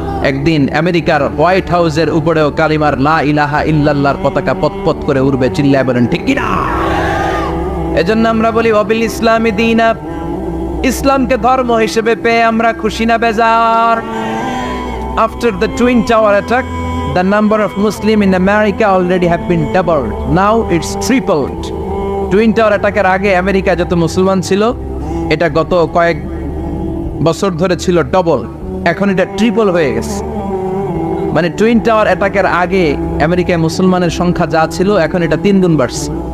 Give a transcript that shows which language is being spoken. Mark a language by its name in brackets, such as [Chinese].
[Bangla] একদিন আমেরিকার হোয়াইট হাউসের উপরেও কালিমার লা ইলাহা ইল্লাল্লাহর পতাকা পতপত করে উড়বে, চিল্লায় বলেন ঠিক কিনা? এজন্য আমরা বলি ওয়াবিল ইসলামি দীনা, ইসলামকে ধর্ম হিসেবে পেয়ে আমরা খুশি না বেজার? [English] After the twin tower attack, the number of Muslim in America already have been doubled. Now it's tripled. [Bangla] Twin tower অ্যাটাকের আগে আমেরিকা যত মুসলমান ছিল, এটা গত কয়েক বছর ধরে ছিল ডবল, এখন এটা ট্রিপল হয়ে গেছে। মানে টুইন টাওয়ার অ্যাটাকের আগে আমেরিকায় মুসলমানের সংখ্যা যা ছিল, এখন এটা 3 গুণ বাড়ছে।